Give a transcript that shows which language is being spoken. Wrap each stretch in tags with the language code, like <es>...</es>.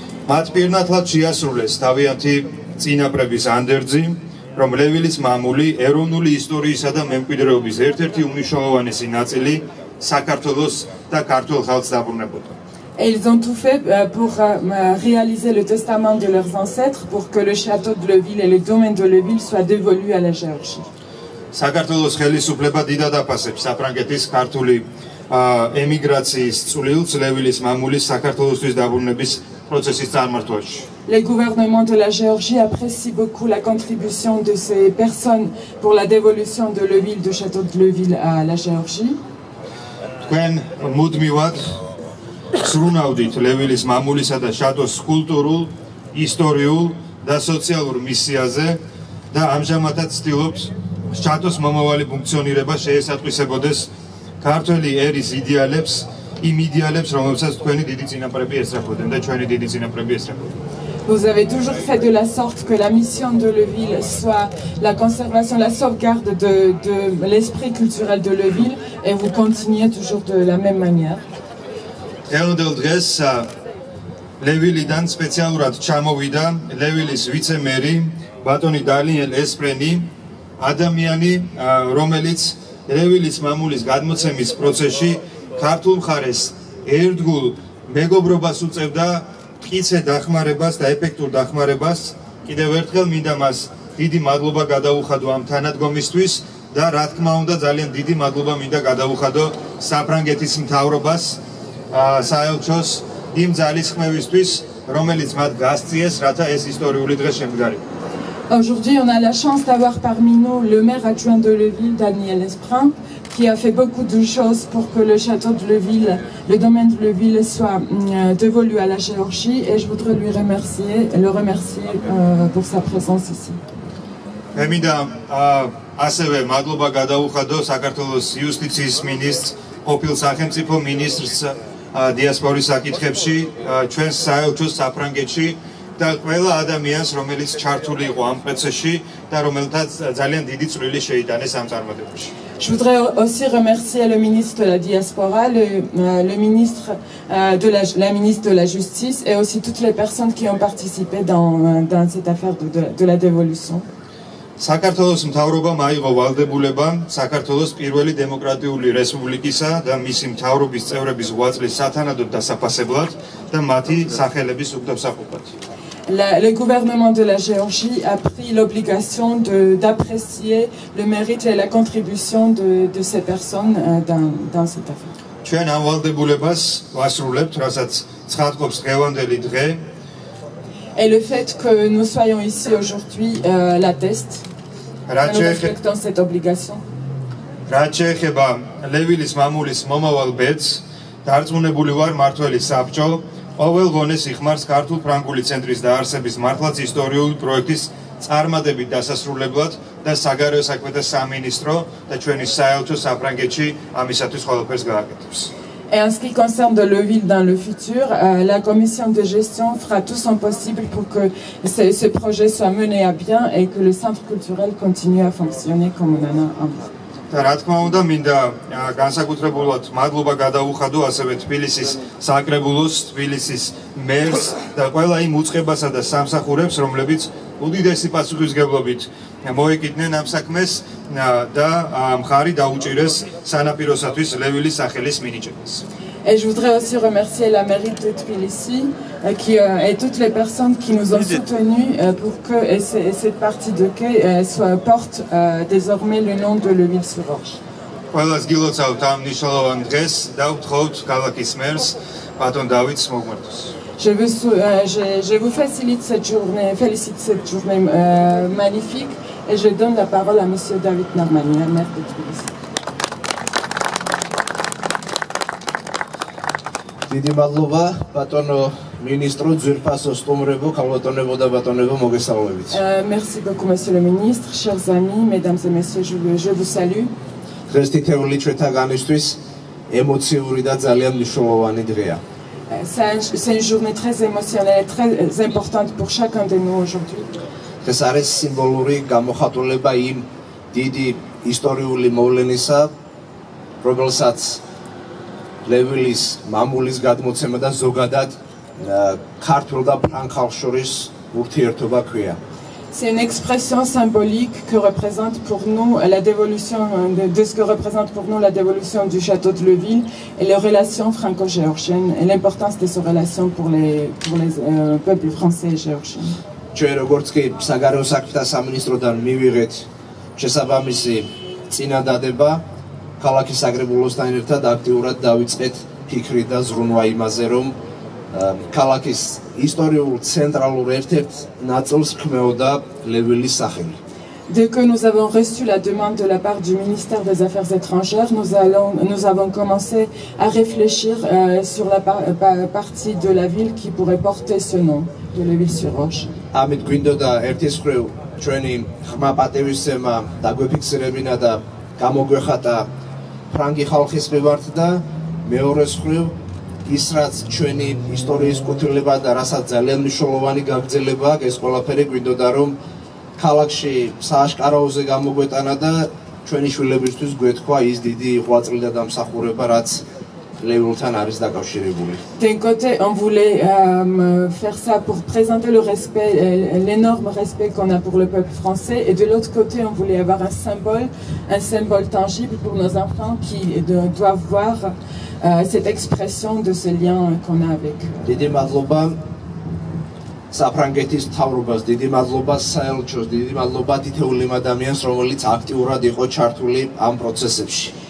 <ka>მათ პირნათლად შეასრულეს თავიანთი წინაპრების ანდერძი, რომ ლევილის მამული ეროვნული ისტორიისა და მემკვიდრეობის ერთ-ერთი უმნიშვნელოვანესი ნაწილი საქართველოს და ქართულ ხალხს დაბრუნებოდა.</ka> <fr>Et ils ont tout fait pour réaliser le testament de leurs ancêtres pour que le château de Leuville et le domaine de Leuville soient dévolus à la Géorgie.</fr> <ka>საქართველოს ხელისუფლება დიდად აფასებს საფრანგეთის ქართული ემიგრაციის წვლილს ლევილის მამულის საქართველოსთვის დაბრუნების პროცესის წარმართვაში.</ka> <fr>Le gouvernement de la Géorgie apprécie beaucoup la contribution de ces personnes pour la dévolution de Leuville, du château de Leuville à la Géorgie.</fr> <ka>თქვენ მუდმივად სრუნავდით ლევილის მამულისა და შატოს კულტურულ, ისტორიულ და სოციალურ მისიაზე და ამჟამადაც ცდილობთ შატოს მომავალი ფუნქციონირება შეესატყვისებოდეს ქართველი ერის იდეალებს, იმ იდეალებს, რომელსაც თქვენი დიდი წინაპრები ესწრებოდნენ და ჩვენი დიდი წინაპრები ესწრებოდნენ.</ka> <fr>Vous avez toujours fait de la sorte que la mission de Leuville soit la conservation, la sauvegarde de l'esprit culturel de Leuville et vous continuez toujours de la même manière.</fr> <ka>დღევანდელ დღეს ლევილიდან სპეციალურად ჩამოვიდა ლევილის ვიცე-მერი ბატონი დანიელ ესპრენი, ადამიანი, რომელიც ლევილის მამულის გადმოცემის პროცესში ქართულ მხარეს ერთგულ მეგობრობას უწევდა, მტკიცე დახმარებას და ეფექტურ დახმარებას. კიდევ ერთხელ მინდა მას დიდი მადლობა გადაუხადო ამ თანადგომისთვის და რა თქმა უნდა ძალიან დიდი მადლობა მინდა გადაუხადო საფრანგეთის მთავრობას, საელჩოს იმ ძალისხმევისთვის, რომელიც მათ გასწიეს, რათა ეს ისტორიული დღე შემდგარიყო.</ka> <fr>Aujourd'hui, on a la chance d'avoir parmi nous le maire adjoint de Leuville, Daniel Esprin, qui a fait beaucoup de choses pour que le château de Leuville, le domaine de Leuville soit dévolu à la Géorgie et je voudrais le remercier pour sa présence ici.</fr> <ka>მე მინდა ასევე მადლობა გადაუხადო საქართველოს იუსტიციის მინისტრს, ყოფილ სახელმწიფო მინისტრს დიასპორის საკითხებში, ჩვენს საელჩოს საფრანგეთში და ყველა ადამიანს, რომელიც čartuli იყო ამ პროცესში და რომელთაც ძალიან დიდი წვლილი შეიტანეს ამ წარმატებაში.</ka> <fr>Je voudrais aussi remercier le ministre de la diaspora, le ministre la ministre de la justice et aussi toutes les personnes qui ont participé dans cette affaire de la dévolution.</fr> <ka>საქართველოს მთავრობამ აიღო ვალდებულება საქართველოს პირველი დემოკრატიული რესპუბლიკისა და მისი მთავრობის წევრების ღვაწლის სათანადოდ დასაფასებლად და მათი სახელების უგდავსაყოფად.</ka> <fr>Le gouvernement de la Géorgie a pris l'obligation d'apprécier le mérite et la contribution de ces personnes dans cette affaire.</fr> <ka>ჩვენ ამ ვალდებულებას ვასრულებთ, რასაც ცხადყოფს დღევანდელი დღე.</ka> <fr>Et le fait que nous soyons ici aujourd'hui l'atteste. Nous respectons cette obligation.</fr> <ka>რაც შეეხება ლევილის მამულის მომავალ ბედს, დარწმუნებული ვარ მართველი საბჭო ყოველ ღონეს იხმარს ქართულ-ფრანგული ცენტრის დაარსების მართლაც ისტორიული პროექტის წარმატებით დასასრულებლად და საგარეო საქმეთა სამინისტრო და ჩვენი საელჩო საფრანგეთში ამისათვის ყველაფერს გააკეთებს.</ka> <fr>Et en ce qui concerne de Leuville dans le futur, la commission de gestion fera tout son possible pour que ce projet soit mené à bien et que le centre culturel continue à fonctionner comme on en a envie.</fr> <ka>რა თქმა უნდა, მინდა განსაკუთრებულად მადლობა გადაუხადო ასევე თბილისის საკრებულოს, თბილისის მერს და ყველა იმ უწყებასა და სამსახურებს, რომლებიც უდიდესი პასუხისმგებლობით მოეკიდნენ ამ საქმეს და მხარი დაუჭირეს სანაპიროსათვის ლევილის სახელის მინიჭებას.</ka> <fr>Et je voudrais aussi remercier la mairie de Tbilissi et toutes les personnes qui nous ont soutenus pour que cette partie de quai porte désormais le nom de Leuville-sur-Orge.</fr> <ka>ყველას გილოცავთ ამ მნიშვნელოვან დღეს და ვთხოვთ ქალაქის მერს ბატონ დავითს მოგმართოს.</ka> <fr>Je vous félicite cette journée magnifique et je donne la parole à monsieur David Normani, maire de Tbilissi.</fr> <ka>დიდი მადლობა ბატონო მინისტრო ძვირფასო სტუმრებო, ქალბატონებო და ბატონებო, მოგესალმებით.</ka> <fr>Merci beaucoup monsieur le ministre, chers amis, mesdames et messieurs, je vous salue.</fr> <ka>დღეს თითეული ჩვენთაგანისთვის ემოციური და ძალიან მნიშვნელოვანი დღეა.</ka> <fr>C'est une journée très émotionnelle et très importante pour chacun de nous aujourd'hui.</fr> <ka>დღეს არის სიმბოლური გამოხატულება იმ დიდი ისტორიული მოვლენისა, რომელსაც ლევილის მამულის გადმოცემა და ზოგადად ქართულ და ფრანგ ხალხს შორის ურთიერთობა ქვია.</ka> <fr>C'est une expression symbolique que représente pour nous la dévolution de ce que représente pour nous la dévolution du château de Leuville et les relations franco-géorgiennes et l'importance de ces relations pour les peuples français et géorgiens.</fr> <ka>ჩვენ როგორც კი საგარეო საქმეთა სამინისტროდან მივიღეთ შესაბამისი წინადადება, ქალაქის საკრებულოსთან ერთად აქტიურად დავიწყეთ ფიქრი და ზრუნვა იმაზე, რომ ქალაქის ისტორიულ centralur ერთ-ერთ ნაწილს ქმეოდა ლევილის სახელი.</ka> <fr>Dès que nous avons reçu la demande de la part du ministère des Affaires étrangères, nous avons commencé à réfléchir sur la partie de la ville qui pourrait porter ce nom, de Leuville-sur-Orge.</fr> <ka>ამით გვინდოდა ერთის მხრივ ჩვენი ხმა პატივისცემა დაგვეფიქსირებინა და გამოგვეხატა ფრანგი ხალხის მიმართ და მეორეს მხრივ ის რაც ჩვენი ისტორიის კუთვნილება და რასაც ძალიან მნიშვნელოვანი გაგრძელება აქვს, ეს ყველაფერი გვინდოდა რომ ქალაქში სააშკარაოზე გამოგვეტანა და ჩვენი შვილებისთვის გვეთქვა ის დიდი ღვაწლი და დამსახურება, რაც ლევილთან არის დაკავშირებული.</ka> <fr>D'un côté, on voulait faire ça pour présenter le respect, l'énorme respect qu'on a pour le peuple français, et de l'autre côté, on voulait avoir un symbole tangible pour nos enfants qui doivent voir cette expression de ce lien qu'on a avec eux.</fr> <ka>დიდი მადლობა საფრანგეთის მთავრობას, დიდი მადლობა საელჩოს, დიდი მადლობა თითოეულ ადამიანს, რომელიც აქტიურად იყო ჩართული ამ პროცესებში.</ka>